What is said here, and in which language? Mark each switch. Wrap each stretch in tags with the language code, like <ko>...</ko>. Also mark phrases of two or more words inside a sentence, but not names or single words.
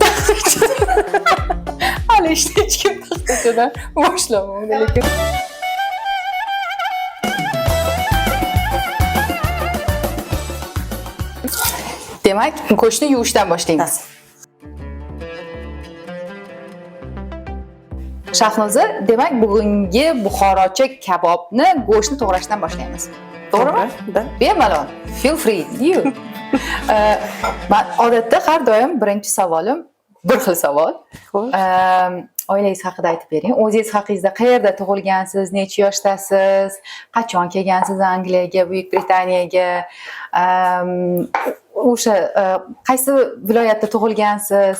<uz>Hali ishni hech kim taxtachadan boshlamadi, lekin demak, go'shtni yuvishdan boshlaymiz. Shahnoza, demak bugungi buxorocha kabobni go'shtni to'g'rashdan boshlaymiz. To'g'rimi? Da. Bemalol.</uz> <en>Feel free. You.</en> <uz>Men odatda har doim birinchi savolim bir xil savol. Oilangiz haqida aytib bering. O'zingiz haqingizda qayerda tug'ilgansiz, necha yoshdasiz, qachon kelgansiz Angliyaga, Buyuk Britaniyaga, o'sha qaysi viloyatda tug'ilgansiz?</uz>